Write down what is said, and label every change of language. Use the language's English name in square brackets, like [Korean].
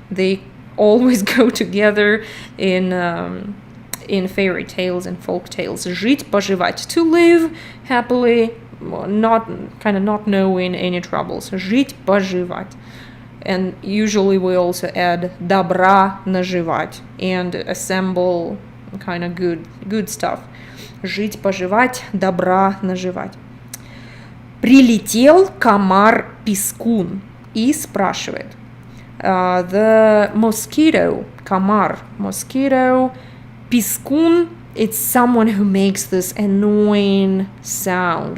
[English] They always go together in fairy tales and folk tales. [Russian] Жить, поживать, [English] to live happily, not knowing any troubles. [Russian] Жить, поживать. [English] And usually we also add [Russian] добра наживать [English] and assemble kind of good stuff. [Russian] Жить, поживать, добра наживать. Прилетел комар-пискун и спрашивает. [English] The mosquito, mosquito, piskun, it's someone who makes this annoying sound.